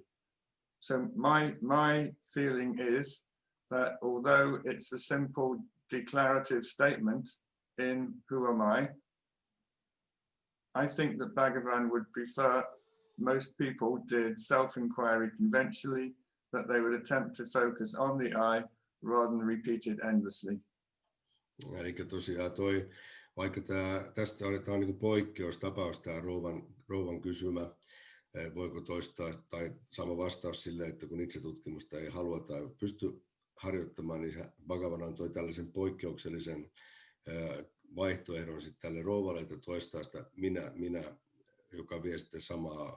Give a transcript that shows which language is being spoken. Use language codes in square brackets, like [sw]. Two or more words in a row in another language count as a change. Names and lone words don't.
[en] So my feeling is that although it's a simple declarative statement in Who Am I think that Bhagavan would prefer most people did self-inquiry conventionally, that they would attempt to focus on the I rather than repeat it endlessly. [fi] Eli tosiaan vaikka tästä on niin kuin poikkeustapaus, tämä rouvan kysymä, voiko toistaa tai sama vastaus sille, että kun itsetutkimusta ei halua tai pysty harjoittamaan, niin Bhagavan antoi tällaisen poikkeuksellisen vaihtoehdon sitten tälle rouvalle, että toistaa sitä minä, joka vie sitten samaa